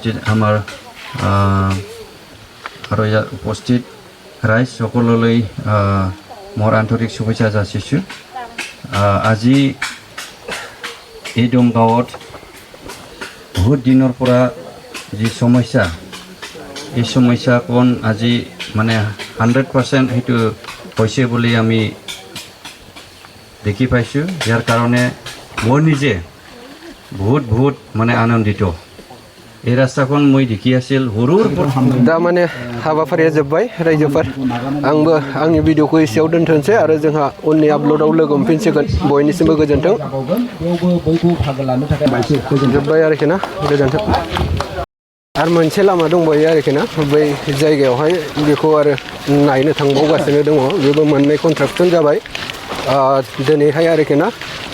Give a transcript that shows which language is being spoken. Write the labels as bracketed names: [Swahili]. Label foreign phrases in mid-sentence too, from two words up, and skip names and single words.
[Assamese] উপস্থিত ৰাইজ সকলোলৈ মোৰ আন্তৰিক শুভেচ্ছা যাচিছোঁ আজি এই দমগাঁৱত বহুত দিনৰ পৰা যি সমস্যা এই সমস্যাকণ আজি মানে 100% সেইটো হৈছে বুলি আমি দেখি পাইছোঁ ইয়াৰ কাৰণে মই নিজে বহুত মানে আনন্দিত এই ৰাস্তাখন মই দেখি আছিল সৰুৰ পৰা [Bodo] दा माने हाबाफारिया जोब्बाय रायजोफोर आंबो आंनि भिडिअखौ एसेयाव दोनथ'नोसै आरो जोंहा उननि आपल'डआव लोगो मोनफिनसिगोन बयनिसिमबो गोजोन्थों बेयावबो बयबो बाहागो लानो थाखाय बायसो गोजोनथों जोब्बाय आरोखि ना गोजोन्थों आरो मोनसे लामा दंबायो आरोखि ना बै जायगायावहाय बेखौ आरो नायनो थांबावगासिनो दङ बेबो मोननै कन्ट्राक्सन जाबाय दिनैहाय आरोखि ना